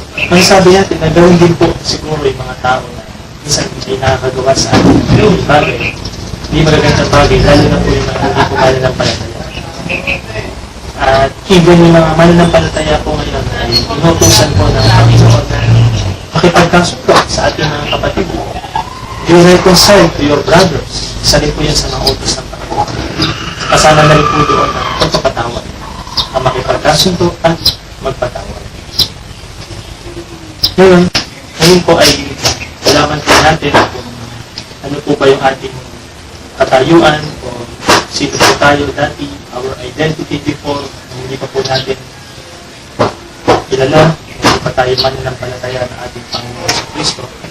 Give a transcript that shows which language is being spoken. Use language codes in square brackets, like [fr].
[tl] Ang sabi natin, na gawin din po siguro yung mga tao na minsan hindi nakakagawa sa atin ng bagay. Hindi magagandang bagay, lalo na po yung mga hindi po mananampalataya. At even yung mga mananampalataya po ngayon ay inutusan po ng Panginoon na makipagkasundo sa ating mga kapatid. [en] You reconcile to your brothers. [tl] Isa rin po yan sa mga utos ng Panginoon. Kasama na rin po doon ang pagpapatawad. Ang makipagkasundo at magpatawad. Ngayon po ay alaman po natin kung ano po ba yung ating katayuan o sino po tayo dati, [en] our identity before, [tl] hindi pa po natin kilala, hindi pa tayo mananampalataya ng ating Panginoon sa Kristo.